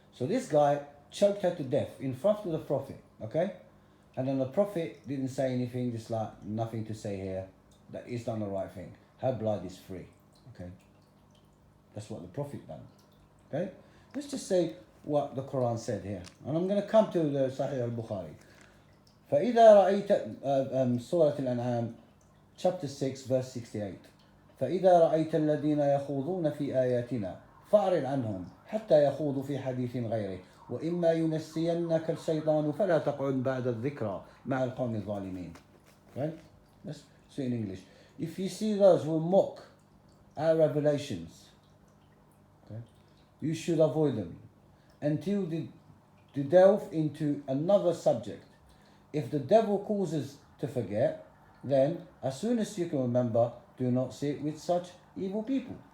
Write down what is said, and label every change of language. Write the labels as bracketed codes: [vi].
[en] So this guy choked her to death in front of the Prophet. Okay, and then the Prophet didn't say anything, just like nothing to say here. That he's done the right thing. Her blood is free. Okay, that's what the Prophet done. Okay, let's just say what the Quran said here, and I'm going to come to the Sahih al-Bukhari. [ar] فإذا رأيت سورة الأنعام [en] chapter 6 verse 68 [ar] فإذا رأيت الذين يخوضون في آياتنا فأعرض عنهم حتى يخوضوا في حديث غيره وإما ينسينك الشيطان فلا تقعد بعد الذكرى مع القوم الظالمين. [en] Right? Let's say in English. If you see those who mock our revelations, okay, you should avoid them until they delve into another subject. If the devil causes to forget, then as soon as you can remember, do not sit with such evil people.